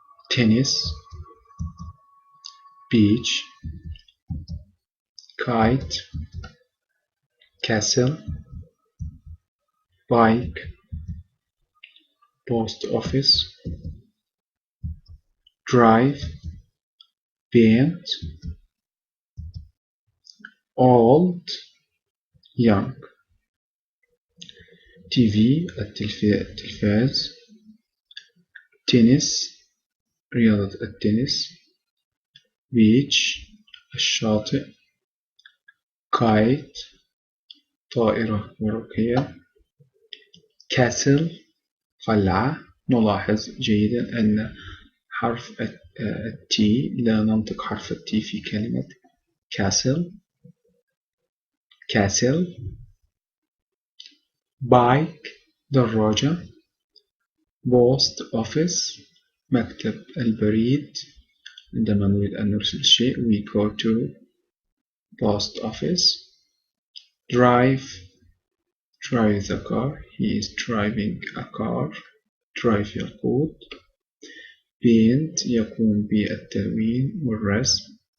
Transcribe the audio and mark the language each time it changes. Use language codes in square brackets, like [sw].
[en] tennis, beach, kite, castle, bike, post office, drive, paint, old, young. [ar] TV التلفاز، تنس رياضة التنس، beach الشاطئ، kite طائرة ورقية، castle قلعة. نلاحظ جيدا أن حرف التي لا ننطق حرف التي في كلمة castle. bike دراجة، post office مكتب البريد. عندما نريد أن نرسل شيء [en] we go to post office. drive the car, he is driving a car. [ar] drive يقود. paint يقوم بالتلوين والرسم.